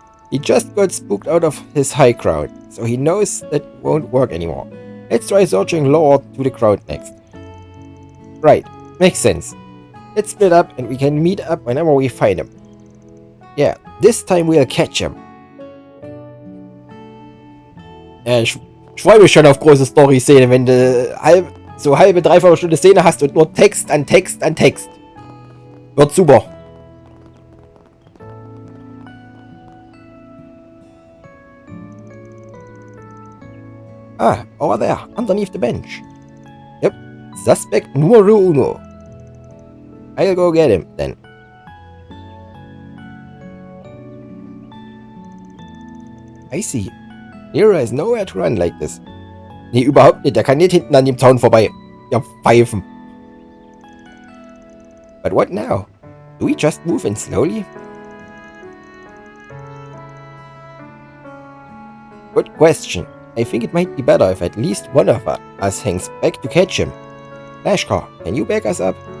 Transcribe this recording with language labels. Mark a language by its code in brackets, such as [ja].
[en] He just got spooked out of his high ground, so he knows that won't work anymore. Let's try searching lower to the ground next. Right, makes sense. Let's split up and we can meet up whenever we find him. Yeah, this time we'll catch him. [de] Ich freue mich schon auf große Story-Szene, wenn du halbe, dreiviertel Stunde Szene hast und nur Text an Text an Text. Wird super. [en] Ah, over there, underneath the bench. Yep, suspect numero uno. I'll go get him, then. I see. Nero has nowhere to run like this. [de] Nee, überhaupt nicht. Der kann nicht hinten an dem Zaun vorbei. Ihr Pfeifen. [en] But what now? Do we just move in slowly? Good question. I think it might be better if at least one of us hangs back to catch him. Lashkar, can you back us up?